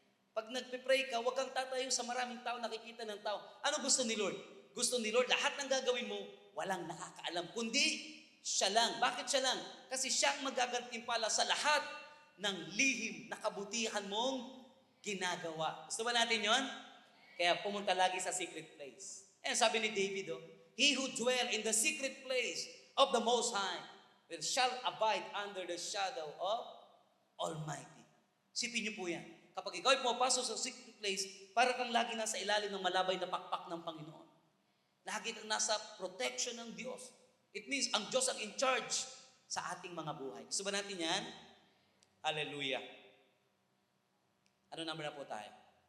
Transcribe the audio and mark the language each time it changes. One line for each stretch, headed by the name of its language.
Filipino: Pag nagpe-pray ka, wag kang tatayo sa maraming tao, nakikita ng tao. Ano gusto ni Lord? Gusto ni Lord, lahat ng gagawin mo, walang nakakaalam, kundi siya lang. Bakit siya lang? Kasi siya ang magagantimpala sa lahat ng lihim na kabutihan mong ginagawa. Gusto ba natin yon? Kaya pumunta lagi sa secret place.
English: And
Filipino: sabi ni David,
English: he who dwell in the secret place of the Most High shall abide under the shadow of Almighty.
Filipino: Sipin niyo po yan. Kapag ikaw ay pumapasok sa secret place, para kang lagi nasa ilalim ng malabay na pakpak ng Panginoon. Lagi kang nasa protection ng Diyos. It means ang Diyos ang in charge sa ating mga buhay. Gusto ba natin yan? Hallelujah. Ano number na po tayo?